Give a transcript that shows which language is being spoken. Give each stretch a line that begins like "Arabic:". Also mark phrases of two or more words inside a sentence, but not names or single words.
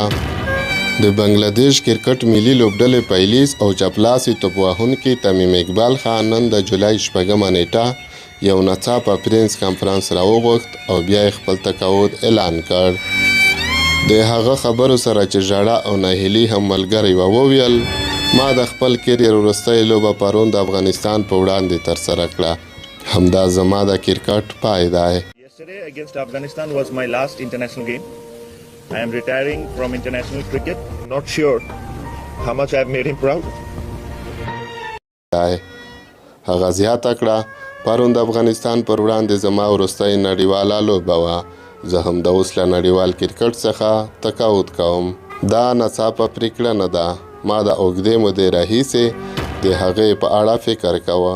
Pashto: د بنګلادیش کرکټ ملي لوبډلې پیلیز او چپلاسي توپ وهونکي تمیم اقبال خان نن د جولای 6 نیټه یو ناڅاپه
English: press conference
Pashto: راوغوښت او بیا یې خپل تقاعد اعلان کړ. د هغه خبرو سره چې ژړا او ناهیلي هم ملګري وویل، ما د خپل کیریر وروستۍ لوبه پرون د افغانستان په وړاندې ترسره کړه. همدا زما د کرکټ پای دی.
English: Yesterday against Afghanistan was my last international game. I am retiring from international cricket. Not sure how much I have made him proud.
Pashto: هغه زیاته کړه، پرون د افغانستان پر وړاندې زما وروستۍ نړیواله لوبه وه. زه هم د اوس له نړیوال کرکټ څخه تقاعد کوم. دا ناڅاپه پرېکړه نه ده. ما د اوږدې مودې راهیسې د هغې په اړه فکر کوه.